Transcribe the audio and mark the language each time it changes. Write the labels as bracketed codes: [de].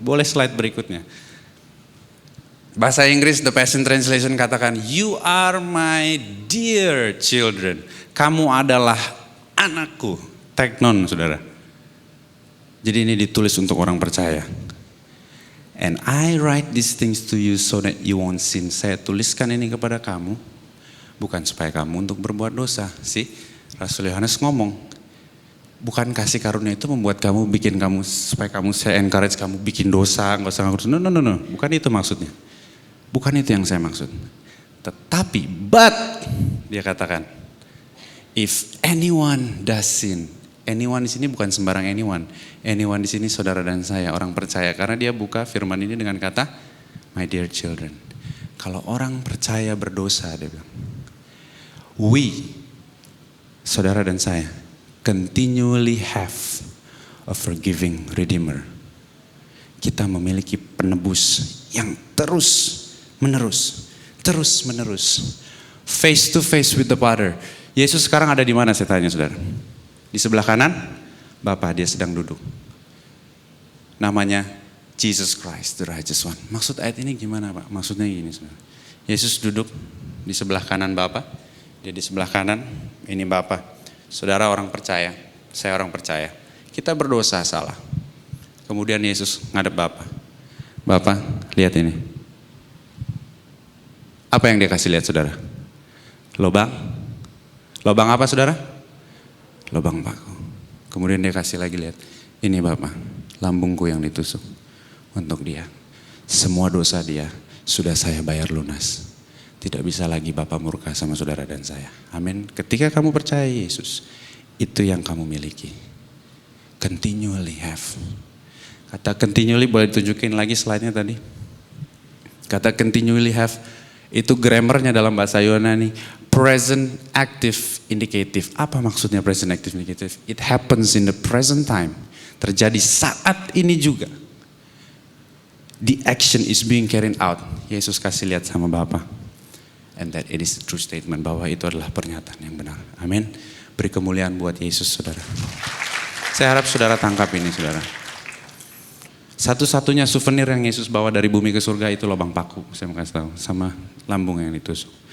[id] Boleh slide berikutnya. Bahasa Inggris The Passion Translation katakan, [en] you are my dear children. [id] Kamu adalah anakku. Teknon saudara. Jadi ini ditulis untuk orang percaya. [en] And I write these things to you so that you won't sin. [id] Saya tuliskan ini kepada kamu, bukan supaya kamu untuk berbuat dosa. Rasul Yohanes ngomong, bukan kasih karunia itu membuat kamu, bikin kamu, supaya kamu, saya encourage kamu bikin dosa, nggak usah ngurus. [en] No, [id] bukan itu maksudnya. Bukan itu yang saya maksud. Tetapi, but, dia katakan, [en] if anyone does sin, [id] anyone di sini bukan sembarang anyone. Anyone di sini saudara dan saya, orang percaya. Karena dia buka firman ini dengan kata, [en] my dear children. [id] Kalau orang percaya berdosa, dia bilang, we, saudara dan saya, [en] continually have a forgiving redeemer. [id] Kita memiliki penebus yang terus menerus, [en] face to face with the Father. [id] Yesus sekarang ada di mana, saya tanya saudara? Di sebelah kanan, Bapa, dia sedang duduk. [en] Namanya Jesus Christ, the righteous one. [id] Maksud ayat ini gimana Pak? Maksudnya gini saudara. Yesus duduk di sebelah kanan Bapa, dia di sebelah kanan, ini Bapa. Saudara orang percaya, saya orang percaya. Kita berdosa salah. Kemudian Yesus ngadep Bapa. Bapa, lihat ini. Apa yang dia kasih lihat saudara? Lobang. Lobang apa saudara? Lobang paku. Kemudian dia kasih lagi lihat. Ini Bapak, lambungku yang ditusuk untuk dia. Semua dosa dia sudah saya bayar lunas. Tidak bisa lagi Bapak murka sama saudara dan saya. Amin. Ketika kamu percaya Yesus, itu yang kamu miliki. [en] Continually have. [id] Kata continually boleh ditunjukin lagi slide-nya tadi. Kata continually have. Itu grammarnya dalam bahasa Yunani, present active indicative. Apa maksudnya present active indicative? [en] It happens in the present time. [id] Terjadi saat ini juga. [en] The action is being carried out. [id] Yesus kasih lihat sama Bapa. [en] And that it is a true statement, [id] bahwa itu adalah pernyataan yang benar. Amin. Beri kemuliaan buat Yesus saudara. Saya harap saudara tangkap ini saudara. Satu-satunya souvenir yang Yesus bawa dari bumi ke surga itu lubang paku, saya mau kasih tahu, sama lambung yang ditusuk.